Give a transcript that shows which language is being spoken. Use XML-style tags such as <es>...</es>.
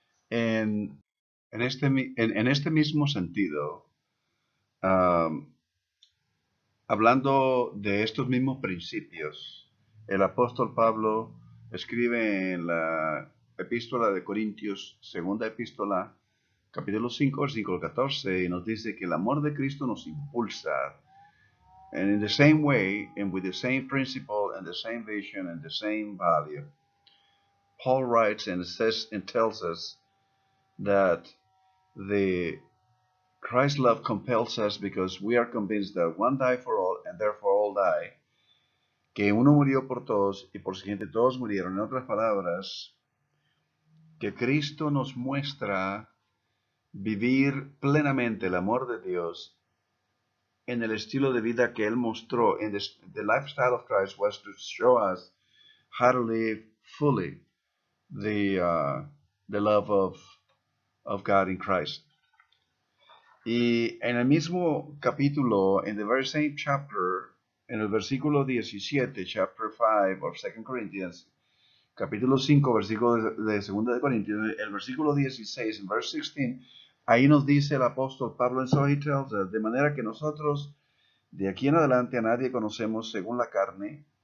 <es>En este mismo sentido, hablando de estos mismos principios, el apóstol Pablo escribe en la epístola de Corintios, segunda epístola, capítulo 5, versículo 14, y nos dice que el amor de Cristo nos impulsa.</es> <en>And in the same way, and with the same principle, and the same vision, and the same value, Paul writes and says and tells us that the Christ's love compels us because we are convinced that one died for all, and therefore all die.</en> <es>Que uno murió por todos, y por siguiente todos murieron. En otras palabras, que Cristo nos muestra vivir plenamente el amor de Dios en el estilo de vida que Él mostró.</es> <en>And the lifestyle of Christ was to show us how to live fully the love of God in Christ.</en> <es>Y en el mismo capítulo,</es> <en>in the very same chapter,</en> <es>en el versículo 17,</es> <en>chapter 5 of 2 Corinthians,</en> <es>capítulo 5, versículo de 2 de Corintios, el versículo 16, en</es> <en>verse 16,</en> <es>ahí nos dice el apóstol Pablo,</es> <en>and so he tells us,</en> <es>de manera que nosotros de aquí en adelante a nadie conocemos según la carne.</es>